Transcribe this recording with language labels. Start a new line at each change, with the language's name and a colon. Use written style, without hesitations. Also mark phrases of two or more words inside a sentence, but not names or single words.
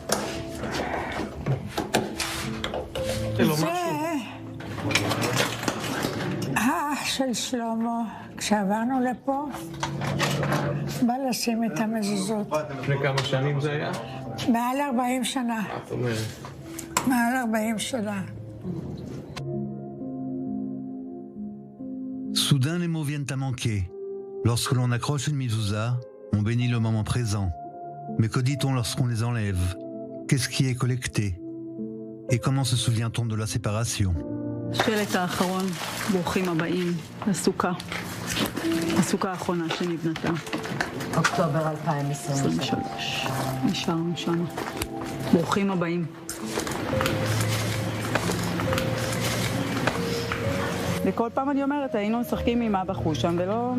Hebrew: זה האח של שלמה, כשעברנו לפה, בא לשים את המזוזות. לפני כמה שנים זה היה? מעל 40 שנה. זאת אומרת. מעל 40 שנה.
French: Soudain, les mots viennent à manquer. Lorsque l'on accroche une mezouza, on bénit le moment présent. Mais que dit-on lorsqu'on les enlève? Qu'est-ce qui est collecté? Et comment se souvient-on de la séparation?
Hebrew: השלט האחרון, ברוכים הבאים לסוכה. הסוכה האחרונה שנבנתה. אוקטובר 2023. נשארנו שם. ברוכים הבאים. וכל פעם אני אומרת, היינו משחקים עם אבא חושם ולא...